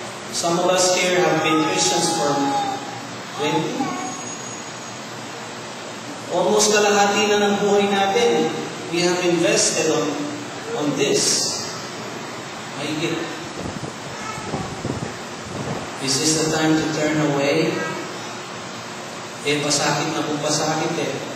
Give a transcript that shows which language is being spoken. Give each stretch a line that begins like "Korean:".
English: Some of us here have been Christians for 20.
Filipino: Almost kalahati na ng buhay natin.
English: We have invested on this.
Filipino: Mahigit.
English: Is this the time to turn away?
Filipino: Pasakit na kung pasakit eh.